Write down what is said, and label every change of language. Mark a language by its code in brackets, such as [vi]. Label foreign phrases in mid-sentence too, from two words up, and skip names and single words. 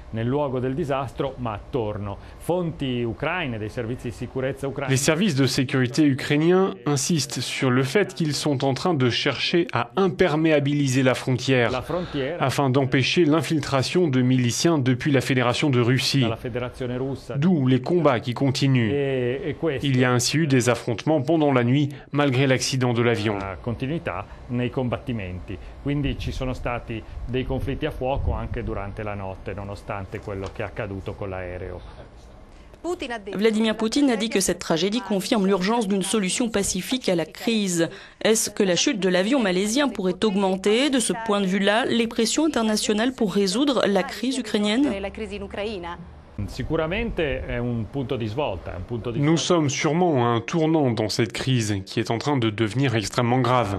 [fr] Les services de sécurité ukrainiens insistent sur le fait qu'ils sont en train de chercher à imperméabiliser la frontière afin d'empêcher l'infiltration de miliciens depuis la Fédération de Russie. D'où les combats qui continuent. Il y a ainsi eu des affrontements pendant la nuit malgré l'accident de l'avion. [it] Quindi ci sono stati dei conflitti a fuoco anche durante la notte, nonostante quello che è accaduto con l'aereo. [fr] Vladimir Poutine a dit que cette tragédie confirme l'urgence d'une solution pacifique à la crise. Est-ce que la chute de l'avion malaisien pourrait augmenter, de ce point de vue-là, les pressions internationales pour résoudre la crise ukrainienne ? Nous sommes sûrement à un tournant dans cette crise qui est en train de devenir extrêmement grave.